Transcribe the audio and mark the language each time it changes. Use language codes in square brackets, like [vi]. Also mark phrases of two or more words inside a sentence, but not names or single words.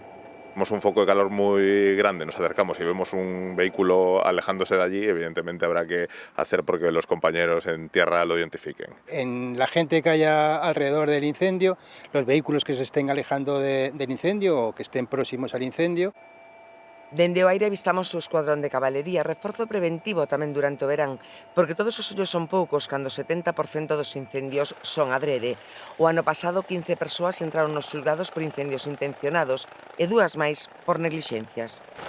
[es] Vemos un foco de calor muy grande, nos acercamos y vemos un vehículo alejándose de allí, evidentemente habrá que hacer porque los compañeros en tierra lo identifiquen. En la gente que haya alrededor del incendio, los vehículos que se estén alejando del incendio o que estén próximos al incendio. [gl] Dende o aire avistamos o escuadrón de cabalería, reforzo preventivo tamén durante o verán, porque todos os ollos son poucos cando o 70% dos incendios son adrede. O ano pasado 15 persoas entraron nos xulgados por incendios intencionados e 2 máis por neglixencias.